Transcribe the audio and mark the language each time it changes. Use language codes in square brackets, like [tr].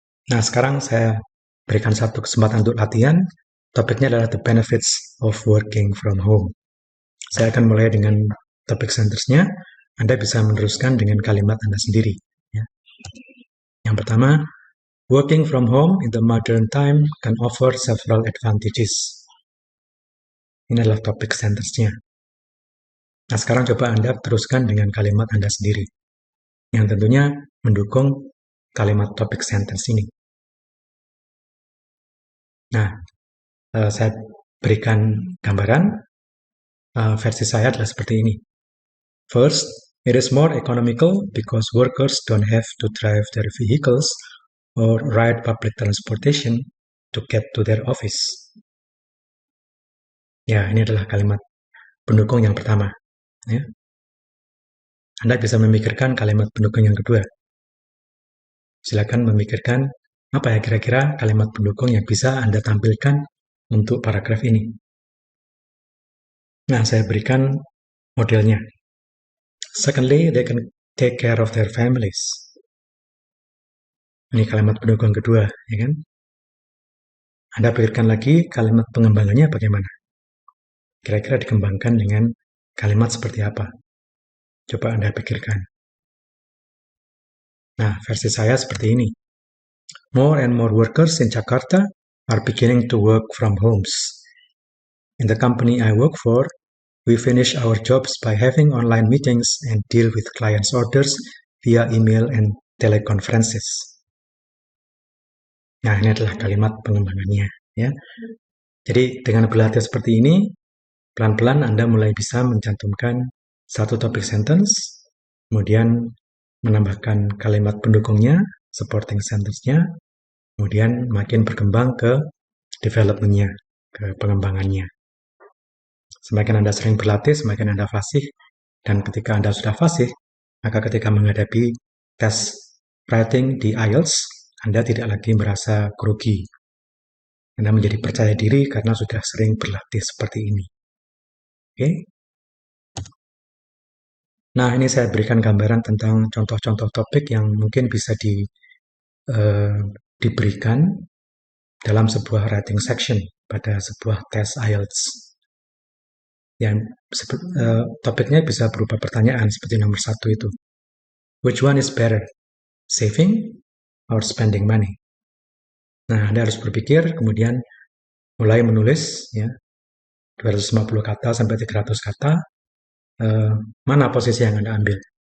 [id] Nah, sekarang saya berikan satu kesempatan untuk latihan. Topiknya adalah [en] the benefits of working from home. [id] Saya akan mulai dengan topik sentence-nya. Anda bisa meneruskan dengan kalimat Anda sendiri. Ya. Yang pertama, [en] working from home in the modern time can offer several advantages. [id] Ini adalah topik sentence-nya. Nah, sekarang coba Anda teruskan dengan kalimat Anda sendiri. Yang tentunya mendukung kalimat topik sentence ini. Nah, saya berikan gambaran. Versi saya adalah seperti ini. [en] First, it is more economical because workers don't have to drive their vehicles or ride public transportation to get to their office. [id] Ya, ini adalah kalimat pendukung yang pertama. Ya. Anda bisa memikirkan kalimat pendukung yang kedua. Silakan memikirkan apa ya kira-kira kalimat pendukung yang bisa Anda tampilkan untuk paragraf ini. Nah, saya berikan modelnya. [en] Secondly, they can take care of their families. [id] Ini kalimat pendukung kedua, ya kan? Anda pikirkan lagi kalimat pengembangannya bagaimana. Kira-kira dikembangkan dengan kalimat seperti apa? Coba Anda pikirkan. Nah, versi saya seperti ini. [en] More and more workers in Jakarta are beginning to work from homes. In the company I work for, we finish our jobs by having online meetings and deal with clients' orders via email and teleconferences. [id] Nah, ini adalah kalimat pengembangannya, ya. Jadi dengan berlatih seperti ini, pelan-pelan Anda mulai bisa mencantumkan satu topik sentence, kemudian menambahkan kalimat pendukungnya, supporting sentence-nya, kemudian makin berkembang ke development-nya, ke pengembangannya. Semakin Anda sering berlatih, semakin Anda fasih, dan ketika Anda sudah fasih, maka ketika menghadapi tes writing di IELTS, Anda tidak lagi merasa grogi. Anda menjadi percaya diri karena sudah sering berlatih seperti ini. Oke? Nah, ini saya berikan gambaran tentang contoh-contoh topik yang mungkin bisa diberikan dalam sebuah writing section pada sebuah tes IELTS. Yang topiknya bisa berupa pertanyaan seperti nomor 1 itu. [en] Which one is better? Saving or spending money? [id] Nah, Anda harus berpikir, kemudian mulai menulis, ya, 250 kata sampai 300 kata, mana posisi yang Anda ambil?